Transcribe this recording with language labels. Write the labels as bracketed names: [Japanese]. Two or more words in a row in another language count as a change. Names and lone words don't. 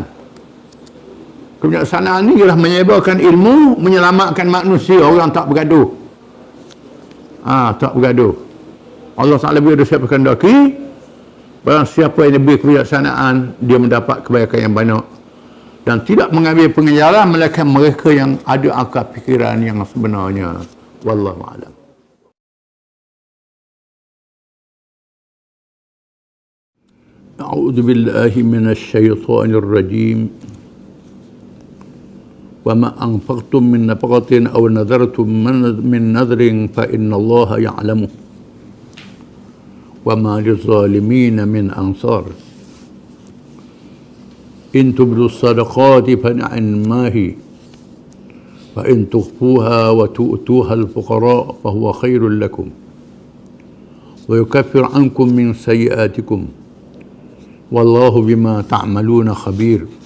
[Malay] Kebijaksanaan ni ialah menyebarkan ilmu, menyelamatkan manusia, orang tak bergaduh. Tak bergaduh. Allah Ta'ala bila siapa kehendaki, barang siapa yang diberi kebijaksanaan, dia mendapat kebaikan yang banyak dan tidak mengambil pengejaran melainkan mereka yang ada akal fikiran yang sebenarnya. [Arabic] والله أعلم. أعوذ بالله من الشيطان الرجيم. وما أنفقتم من نفقة أو نذرتم من نذر فإن الله يعلم. وما للظالمين من أنصار إن تبدوا الصدقات فنعماه وإن تخفوها وتؤتوها الفقراء فهو خير لكم ويكفر عنكم من سيئاتكم والله بما تعملون خبير